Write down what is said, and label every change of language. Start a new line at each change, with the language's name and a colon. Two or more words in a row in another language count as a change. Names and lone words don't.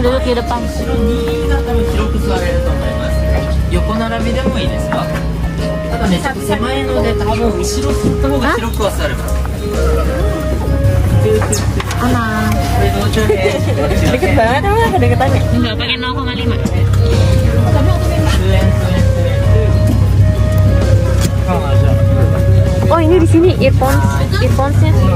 Indonesian: kaki depan.
Japanese: 後ろ2が多分広く座れると思います。横並びでもいいですよ。ただね、ちょっと狭いので多分後ろ座った方が広くは座れます。
Indonesian: Anak. Deket banget emang kedeketannya. Enggak, pakai 0,5. Oh, ini di sini earphones-nya.